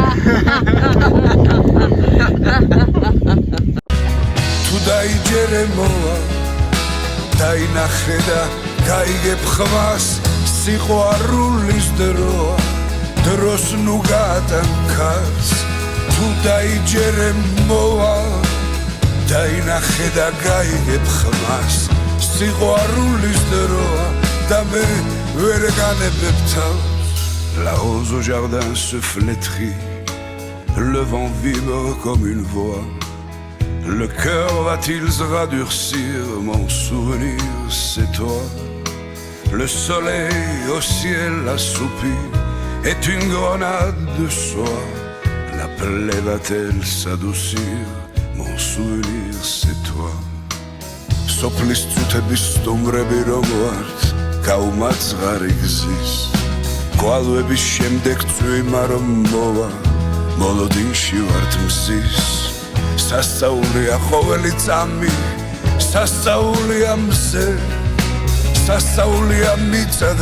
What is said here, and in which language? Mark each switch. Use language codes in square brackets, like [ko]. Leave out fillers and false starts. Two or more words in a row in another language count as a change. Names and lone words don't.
[ka] თუ დაიჯერე მოვა დაინახე და გაიგებ ხმას სიყვარულის დროა დროს ნუ გადანქას თუ დაიჯერე მოვა დაინახე და გაიგებ ხმას სიყვარულის დროა და მე ვერ განებებ თავს [fr] La rose au jardin se flétrit le vent vibre comme une voix le cœur va-t-il se radurcir mon souvenir c'est toi le soleil au ciel assoupi est une grenade de soie la plaie va-t-elle s'adoucir mon souvenir c'est toi [ka] სოფლის წუთების სტუმრები რომ ვართ გაუმაძღარი გზის გვალვების შემდეგ წვიმა რომ მოვა მოლოდინში ვართ მზის სასწაულია ყოველი წამი სასწაულია მზე სასწაულია მიწა და